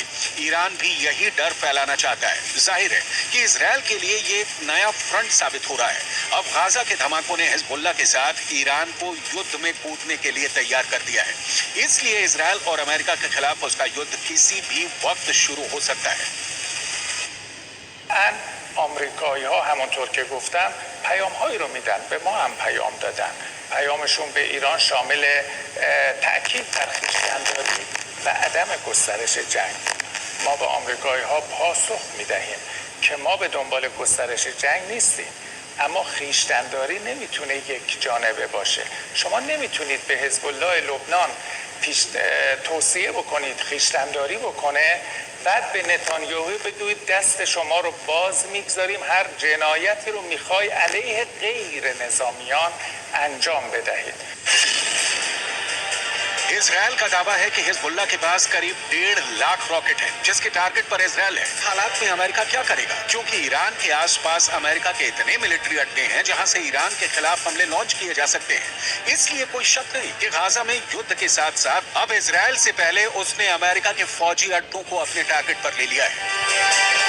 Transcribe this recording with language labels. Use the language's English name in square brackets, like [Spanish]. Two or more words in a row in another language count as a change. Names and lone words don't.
[Hindi] ईरान भी यही डर फैलाना चाहता है। जाहिर है कि इजरायल के लिए ये एक नया फ्रंट साबित हो रहा है। अब गाजा के धमाकों ने हिजबुल्लाह के साथ ईरान को युद्ध में कूदने के लिए तैयार कर दिया है। इसलिए इजरायल और अमेरिका के खिलाफ उसका युद्ध किसी भी वक्त शुरू हो सकता है। [Persian] آمریکایی ها همونطور که گفتم پیام هایی رو میدن، به ما هم پیام دادن. پیامشون به ایران شامل تأکید بر خویشتن‌داری و عدم گسترش جنگ. ما به آمریکایی ها پاسخ میدهیم که ما به دنبال گسترش جنگ نیستیم، اما خویشتن‌داری نمیتونه یک جانبه باشه. شما نمیتونید به حزب الله لبنان توصیه بکنید خویشتن‌داری بکنه، بعد به نتانیاهو بگویید دست شما رو باز میگذاریم، هر جنایتی رو میخوای علیه غیر نظامیان انجام بدهید. [Hindi] इजरायल का दावा है कि हिजबुल्लाह के पास करीब 1.5 लाख रॉकेट हैं, जिसके टारगेट पर इजरायल है। हालात में अमेरिका क्या करेगा, क्योंकि ईरान के आसपास अमेरिका के इतने मिलिट्री अड्डे हैं जहां से ईरान के खिलाफ हमले लॉन्च किए जा सकते हैं। इसलिए कोई शक नहीं कि गाजा में युद्ध के साथ साथ अब इजरायल से पहले उसने अमेरिका के फौजी अड्डों को अपने टारगेट पर ले लिया है।